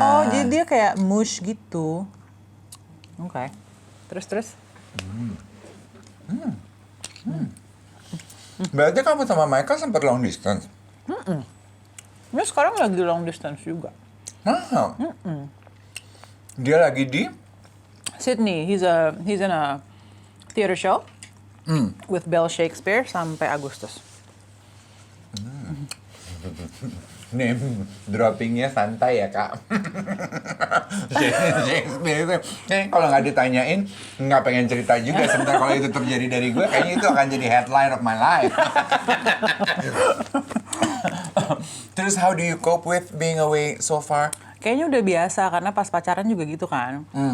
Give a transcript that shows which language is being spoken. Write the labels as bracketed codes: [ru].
[id] Oh, jadi dia kayak mush gitu. Oke. Terus. Berarti kamu sama Michael sempat long distance? Ini sekarang lagi long distance juga. Nah. Dia lagi di? [en] Sydney, he's in a theater show with Bell Shakespeare [id] sampai Agustus. Name droppingnya santai ya kak. Shakespeare itu, kalau nggak ditanyain nggak pengen cerita juga. Sebentar kalau itu terjadi dari gue, kayaknya itu akan jadi [en] headline of my life. Terus how do you cope with being away so far? [id] Kayaknya udah biasa karena pas pacaran juga gitu kan.